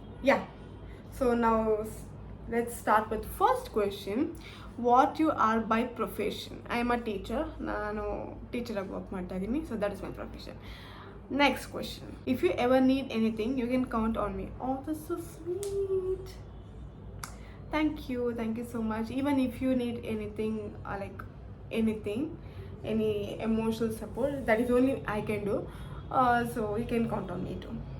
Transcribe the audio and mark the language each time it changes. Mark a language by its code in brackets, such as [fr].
[en] Yeah, so ನಾವು let's start with first question. What you are by profession? I am a teacher. [kn] ನಾನು teacher ಆಗಿ work ಮಾಡ್ತಾ ಇದ್ದೀನಿ, [en] so that is my profession. Next question. If you ever need anything, you can count on me. Oh, that's so sweet. Thank you so much. Even if you need anything, like anything, any emotional support, that is only I can do. So you can count on me too.